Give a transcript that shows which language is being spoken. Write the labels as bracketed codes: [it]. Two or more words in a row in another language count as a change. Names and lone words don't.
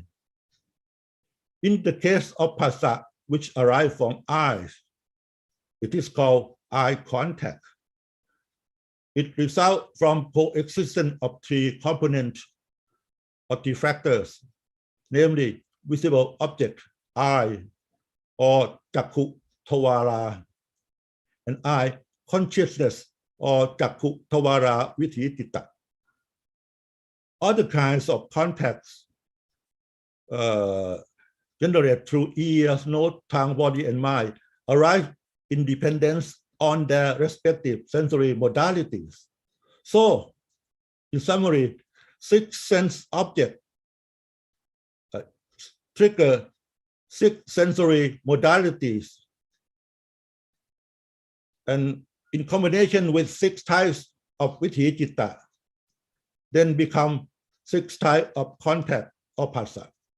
[en] In the case of paticcha, which arise from eyes, it is called eye contact. It results from coexistence of three components or three factors, namely visible object, eye, or [pi] chakku tawara, [en] and eye consciousness, or [pi] chakku tawara vithi. [en] Other kinds of contacts generated through ears, nose, tongue, body, and mind arise in dependence on their respective sensory modalities. So, in summary, six sense objects trigger six sensory modalities, and in combination with six types of [pi] vithi citta, [en] then become six types of contact or paticcha.